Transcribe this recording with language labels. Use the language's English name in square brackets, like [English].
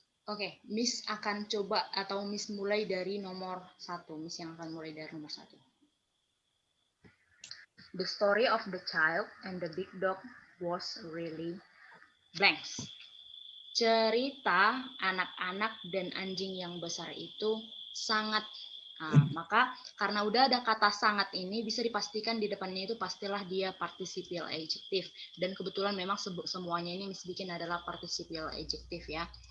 [Indonesian] Oke, Miss akan coba atau Miss mulai dari nomor 1. Miss yang akan mulai dari nomor 1. [English] The story of the child and the big dog was really blanks. [Indonesian] Cerita anak-anak dan anjing yang besar itu sangat. Maka karena udah ada kata sangat ini, bisa dipastikan di depannya itu pastilah dia participial adjective. Dan kebetulan memang semuanya ini Miss bikin adalah participial adjective ya.